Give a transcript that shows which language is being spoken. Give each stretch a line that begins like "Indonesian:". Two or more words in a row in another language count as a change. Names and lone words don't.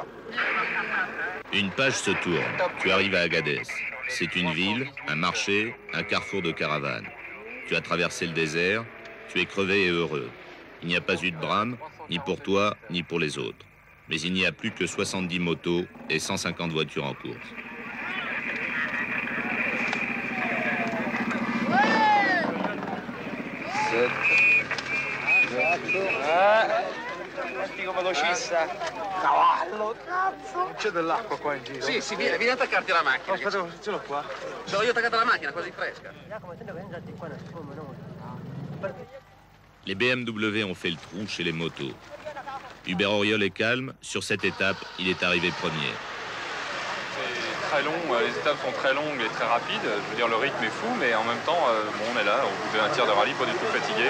French: Une page se tourne. Tu arrives à Agadez. C'est une ville, un marché, un carrefour de caravanes. Tu as traversé le désert. Tu es crevé et heureux. Il n'y a pas eu de drame, ni pour toi, ni pour les autres. Mais il n'y a plus que 70 motos et 150 voitures en course.
Italian: Cavallo, cazzo! C'è dell'acqua qua in giro? Sì, vieni a attaccarti alla macchina. Aspetta, ce l'ho qua. Ce l'ho io attaccata alla macchina, quasi fresca.
French: Les BMW ont fait le trou chez les motos. Hubert Auriol est calme. Sur cette étape, il est arrivé premier. C'est très long, les étapes sont très longues et très rapides. Je veux dire, le rythme est fou, mais en même temps, on est là, au bout d'un tiers de rallye, pas du tout fatigué.